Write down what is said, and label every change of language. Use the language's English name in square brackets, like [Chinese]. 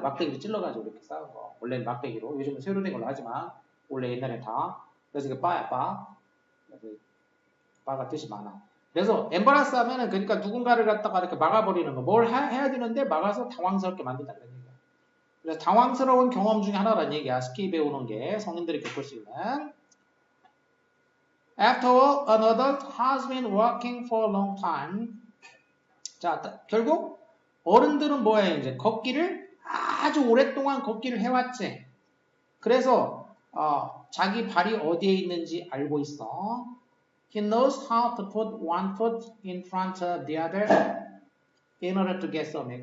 [Korean] 막대기로 찔러가지고 이렇게 쌓은 거. 원래는 막대기로. 요즘은 새로 된 걸로 하지만, 원래 옛날에 다. 그래서 이게 바야, 바. 그래서 바가 뜻이 많아. 그래서 엠바라스 하면은 그러니까 누군가를 갖다가 이렇게 막아버리는 거. 뭘 해야 되는데 막아서 당황스럽게 만든다. 그런 얘기야. 그래서 당황스러운 경험 중에 하나라는 얘기야. 스키 배우는 게 성인들이 겪을 수 있는. [English] After all, an adult has been walking for a long time. [Korean] 자, 결국 어른들은 뭐야 이제 걷기를 아주 오랫동안 걷기를 해왔지. 그래서 자기 발이 어디에 있는지 알고 있어. [English] He knows how to put one foot in front of the other in order to get somewhere.